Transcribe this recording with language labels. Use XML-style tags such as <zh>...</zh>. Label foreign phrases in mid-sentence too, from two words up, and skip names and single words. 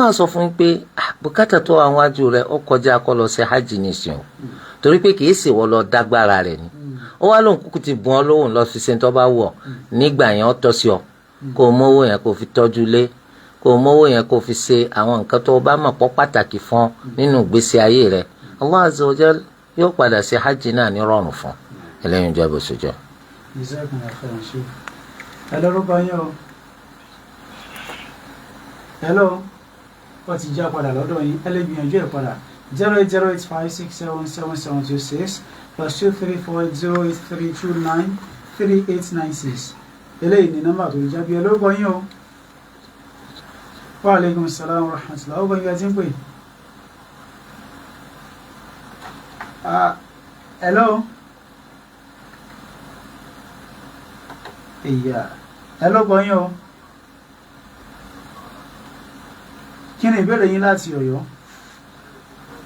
<yo>á sọ fún un pé bùkátà tó àwọn ajú rẹ̀ ó kọjá kó lọ ṣe hajj nìsín o torí pé kìí ṣèwọ́ lọ dágbára rẹ̀ ni ó wá lóun kúkú ti bùn ọ lóhùn lọ fi ṣe tó bá wọ̀ nígbà yẹn ó tọ́ sí ọ kó o mówó yẹn kó o fi tọ́jú lé kó o mówó yẹn kó o fi ṣe àwọn nǹkan tó o bá mọ̀ pọ̀ pàtàkì fún nínú ìgbésí ayé rẹ̀ Allah</yo> <ar>عز وجل</ar> <yo>yóò padà ṣe hajj náà ní rọrùn fún ẹlẹ́yin jẹ́ bó ṣe jẹ́. hello wọ́n ti já padà lọ́dọ̀ yín ẹ lè gbìyànjú ẹ̀ padà 08085677726 +2340832938896 eléyìí ni nọ́mbà tó ń jábí ẹ lórúkọ yín o.</yo> <ar>وعليكم السلام ورحمة الله.</ar> <yo>Ó gbọ́n tí ń pè. Hello. Hello gbọ́n yín o. Kí ni ìbéèrè yín láti Ọ̀yọ́?</yo>